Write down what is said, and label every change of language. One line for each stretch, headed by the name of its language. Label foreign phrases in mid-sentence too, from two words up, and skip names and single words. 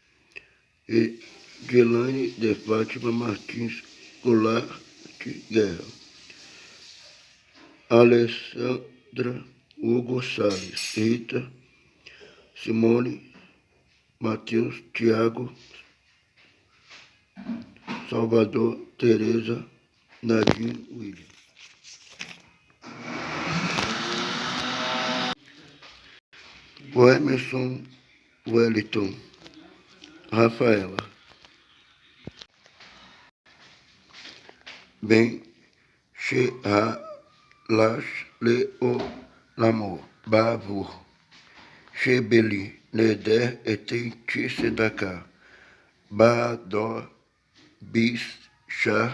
Portuguese: Edilane de Fátima Martins Goulart Guerra, Alessandra Hugo Salles, Rita, Simone, Matheus, Tiago, Salvador, Tereza, Nadine, William. O Emerson Wellington, Rafaela, Ben Lash Leo Lamor, Bavur, Chebeli, Neder Etenti Sedaka, Badó, Bis, Chá,